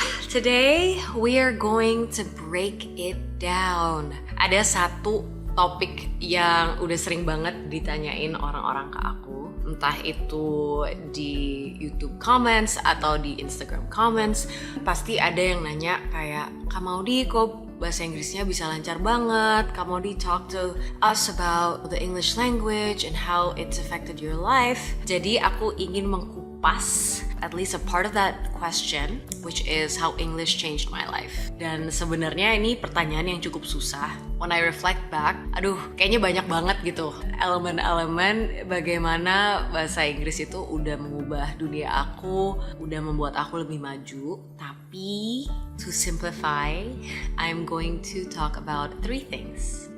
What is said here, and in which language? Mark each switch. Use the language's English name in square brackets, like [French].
[English] Today we are going to break it down. [Indonesian] Ada satu topik yang udah sering banget ditanyain orang-orang ke aku. Entah itu di YouTube comments atau di Instagram comments. Pasti ada yang nanya kayak, Kak Maudy kok bahasa Inggrisnya bisa lancar banget. [English] Kak Maudy talk to us about the English language and how it's affected your life. [Indonesian] Jadi aku ingin mengkupas [English] at least a part of that question, which is how English changed my life. [Indonesian] Dan sebenarnya ini pertanyaan yang cukup susah. [English] When I reflect back, [Indonesian] kayaknya banyak banget gitu elemen-elemen bagaimana bahasa Inggris itu udah mengubah dunia aku, udah membuat aku lebih maju. [English] Tapi to simplify, I'm going to talk about 3 things.